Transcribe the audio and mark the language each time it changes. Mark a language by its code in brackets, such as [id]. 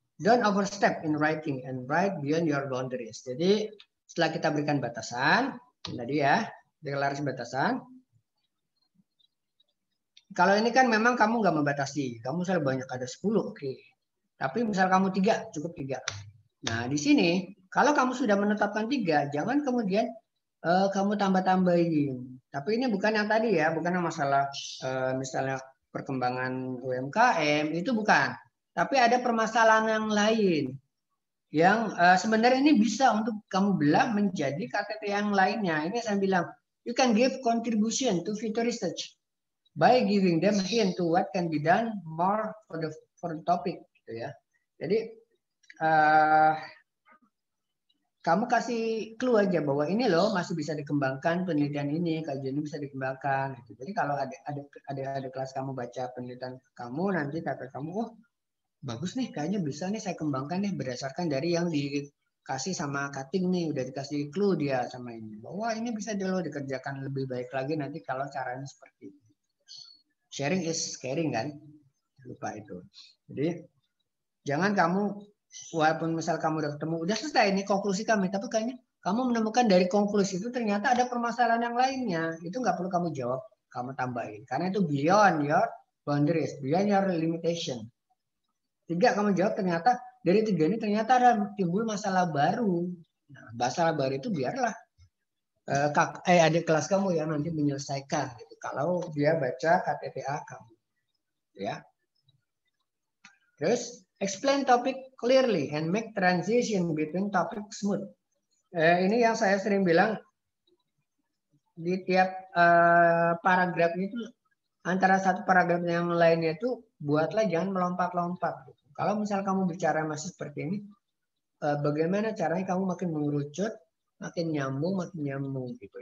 [en] Don't overstep in writing and write beyond your boundaries. [id] Jadi setelah kita berikan batasan, tadi ya, deklarasi batasan. Kalau ini kan memang kamu nggak membatasi, kamu misalnya banyak ada 10, oke. Tapi misal kamu 3, cukup 3. Nah di sini kalau kamu sudah menetapkan 3, jangan kemudian kamu tambah-tambahin. Tapi ini bukan yang tadi ya, bukan yang masalah misalnya perkembangan UMKM, itu bukan. Tapi ada permasalahan yang lain yang sebenarnya ini bisa untuk kamu belah menjadi KTT yang lainnya. Ini saya bilang, [en] you can give contribution to future research by giving them hint to what can be done more for the topic, [id] gitu ya. Jadi kamu kasih clue aja bahwa ini loh masih bisa dikembangkan penelitian ini, kajian ini bisa dikembangkan. Gitu. Jadi kalau ada kelas kamu baca penelitian kamu, nanti kata kamu, oh bagus nih, kayaknya bisa nih saya kembangkan nih berdasarkan dari yang dikasih sama cutting nih, udah dikasih clue dia sama ini, bahwa ini bisa dulu dikerjakan lebih baik lagi nanti kalau caranya seperti ini. [en] Sharing is caring [id] kan, lupa itu. Jadi jangan kamu walaupun misal kamu udah ketemu, udah selesai ini konklusi kami, tapi kayaknya kamu menemukan dari konklusi itu ternyata ada permasalahan yang lainnya, itu nggak perlu kamu jawab, kamu tambahin, karena itu [en] beyond your boundaries, beyond your limitation. [id] 3 kamu jawab, ternyata dari 3 ini ternyata ada timbul masalah baru. Nah, masalah baru itu biarlah adik kelas kamu yang nanti menyelesaikan, gitu. Kalau dia baca KTTA kamu, ya. Terus [en] explain topic clearly and make transition between topic smooth. [id] Ini yang saya sering bilang, di tiap paragraf itu antara satu paragraf yang lainnya itu buatlah jangan melompat-lompat. Kalau misal kamu bicara masih seperti ini, bagaimana caranya kamu makin mengerucut, makin nyambung gitu.